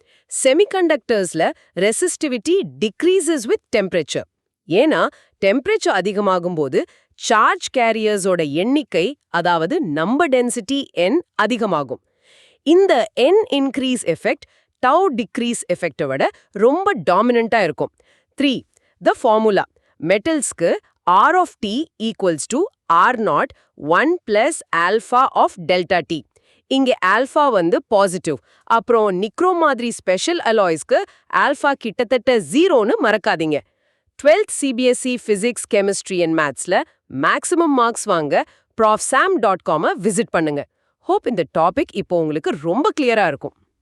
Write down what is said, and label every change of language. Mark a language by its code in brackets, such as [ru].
[en] செமிகண்டக்டர்ஸ்ல resistivity decreases with temperature. [ta] ஏன்னா temperature அதிகமாகும் போது சார்ஜ் கேரியர்ஸோட எண்ணிக்கை, அதாவது நம்பர் டென்சிட்டி N அதிகமாகும். இந்த N increase effect tau degrees எஃபெக்டை விட ரொம்ப டாமினண்டா இருக்கும். [en] 3. The formula. மெட்டல்ஸ்க்கு R of T equals to R0 1 plus alpha of delta T. [ta] இங்கே ஆல்ஃபா பாசிட்டிவ். அப்புறம் நிக்ரோ மாதிரி ஸ்பெஷல் அலாய்ஸ்க்கு ஆல்ஃபா கிட்டத்தட்ட 0ன்னு மறக்காதீங்க. 12th CBSE physics, chemistry and மேத்ஸ்ல maximum marks வாங்க profsam.com விசிட் பண்ணுங்க. ஹோப் இந்த டாபிக் இப்போ உங்களுக்கு ரொம்ப கிளியரா இருக்கும்.